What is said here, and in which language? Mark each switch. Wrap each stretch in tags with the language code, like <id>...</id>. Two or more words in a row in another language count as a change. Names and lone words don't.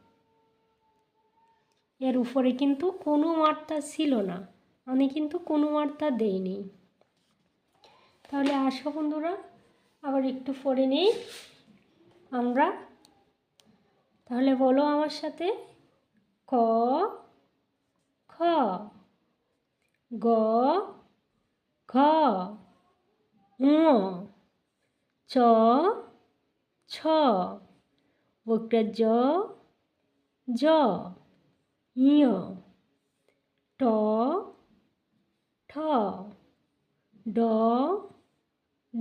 <bn>এর উপরে কিন্তু কোনো মাত্রা ছিল না, আমি কিন্তু কোনো মাত্রা দেইনি। তাহলে আসো বন্ধুরা আবার একটু পড়ে নেই আমরা। তাহলে বলো আমার সাথে, ক খ, গ ঘ, ঙ, চ ছ, বক্রজ জ, ঞ, ট ঠ, ড ঢ,</bn>